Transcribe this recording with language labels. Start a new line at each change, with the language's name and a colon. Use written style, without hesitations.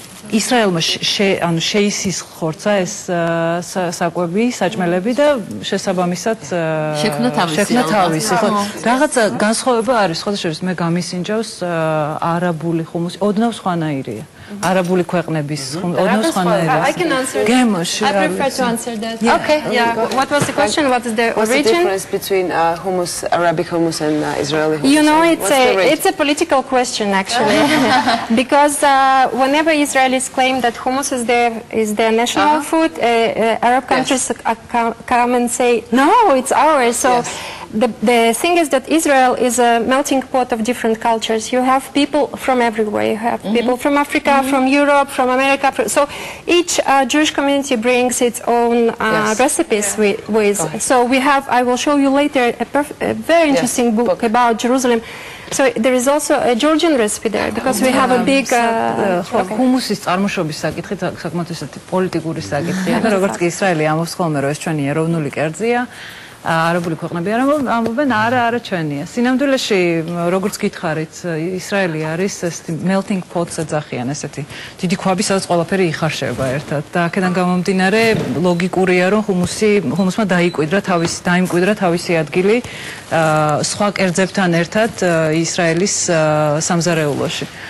Georgian: ისრაელმა ანუ შეისის ხორცა ეს საკვები, საჭმელები და შესაბამისად შექმნა თავისი. ხო, რაღაცა განსხვავება არის, ხო, შეიძლება მე გამისინჯავს არაბული ხუმუსი, ოდნავ სხვანაირია. არაბული ქვეყნების ოდნავ სხვანაირია.
English: I can answer.
Georgian: გემოში.
English: I prefer to answer that. Okay. Yeah. What was the question? What is the origin? What's the difference between hummus, Arabic hummus and Israeli hummus? You know, it's a political question actually, because whenever Israelis claim that hummus is their national food, Arab countries come and say, no, it's ours. So the thing is that Israel is a melting pot of different cultures. You have people from everywhere. You have people from Africa, from Europe, from America. So each Jewish community brings its own recipes with. So we have, I will show you later, a very interesting book about Jerusalem. So there is also a Georgian recipe there because we have a big
Georgian: ჰუმუსის წარმოშობის საკითხი საკმაოდ ისეთი პოლიტიკური საკითხია და როგორც კი ისრაელი ამბობს ხოლმე რომ ეს ჩვენი ეროვნული კერძია არაბული ქვეყნები ამბობენ არა ჩვენია. სინამდვილეში როგორც გითხარით ისრაელი არის ესეთი
English: melting pot-
Georgian: ს ეძახიან ესეთი დიდი ქვაბი სადაც ყველაფერი იხარშება ერთად და აქედან გამომდინარე ლოგიკურია რომ ჰუმუსმა დაიმკვიდრა თავისი ადგილი სხვა კერძებთან ერთად ისრაელის სამზარეულოში.